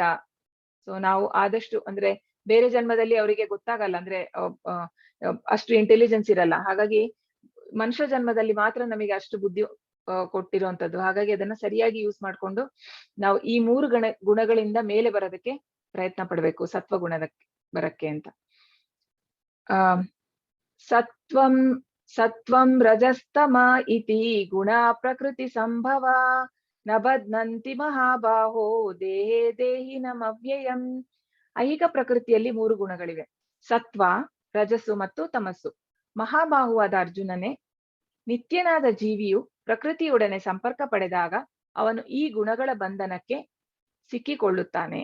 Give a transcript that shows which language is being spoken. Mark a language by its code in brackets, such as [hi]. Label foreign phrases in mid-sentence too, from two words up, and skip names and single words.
[kn] ಸೊ ನಾವು ಆದಷ್ಟು ಅಂದ್ರೆ ಬೇರೆ ಜನ್ಮದಲ್ಲಿ ಅವರಿಗೆ ಗೊತ್ತಾಗಲ್ಲ, ಅಂದ್ರೆ ಅಷ್ಟು ಇಂಟೆಲಿಜೆನ್ಸ್ ಇರಲ್ಲ. ಹಾಗಾಗಿ ಮನುಷ್ಯ ಜನ್ಮದಲ್ಲಿ ಮಾತ್ರ ನಮಗೆ ಅಷ್ಟು ಬುದ್ಧಿ ಕೊಟ್ಟಿರುವಂತದ್ದು. ಹಾಗಾಗಿ ಅದನ್ನ ಸರಿಯಾಗಿ ಯೂಸ್ ಮಾಡ್ಕೊಂಡು ನಾವು ಈ 3 ಗುಣಗಳಿಂದ ಮೇಲೆ ಬರೋದಕ್ಕೆ ಪ್ರಯತ್ನ ಪಡ್ಬೇಕು, ಸತ್ವ ಗುಣದಕ್ಕೆ ಬರಕ್ಕೆ ಅಂತ. [sa] ಸತ್ವಂ ರಜಸ್ತಮ ಇತಿ ಗುಣ ಪ್ರಕೃತಿ ಸಂಭವ ನ ಬಧ್ನಂತಿ ಮಹಾಬಾಹೋ ದೇಹೇ ದೇಹಿನಮವ್ಯಯಂ. [kn] ಐಹಿಕ ಪ್ರಕೃತಿಯಲ್ಲಿ 3 ಗುಣಗಳಿವೆ, ಸತ್ವ, ರಜಸ್ಸು ಮತ್ತು ತಮಸ್ಸು. ಮಹಾಬಾಹುವಾದ ಅರ್ಜುನನೇ, ನಿತ್ಯನಾದ ಜೀವಿಯು ಪ್ರಕೃತಿಯೊಡನೆ ಸಂಪರ್ಕ ಪಡೆದಾಗ ಅವನು ಈ ಗುಣಗಳ ಬಂಧನಕ್ಕೆ ಸಿಕ್ಕಿಕೊಳ್ಳುತ್ತಾನೆ.